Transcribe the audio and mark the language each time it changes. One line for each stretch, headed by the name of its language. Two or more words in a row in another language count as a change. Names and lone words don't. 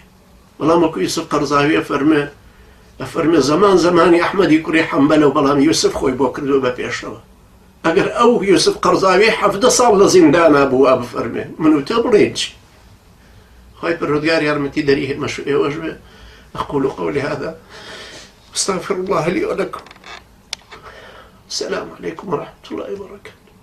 Central Kurdish: بەڵام وەکو یوسف قەرزاویە فەرمێ زەمان زەمانی ئەحمەدی کوڕی حەمبەلە و بەڵام یوسف خۆی بۆ کردووە بە پێشەوە. ئەگەر ئەو یوسف قەرزاوی 17 ساڵ لە زیندانا بووە بفەرمێ، من و تۆ بڵێن چی؟ خوای پەروەردگار یارمەتی دەری هێمەش ئێوەش بێ.
Arabic: أقول قولي هذا أستغفر الله لي ولكم. السلام عليكم ورحمة الله وبركاته.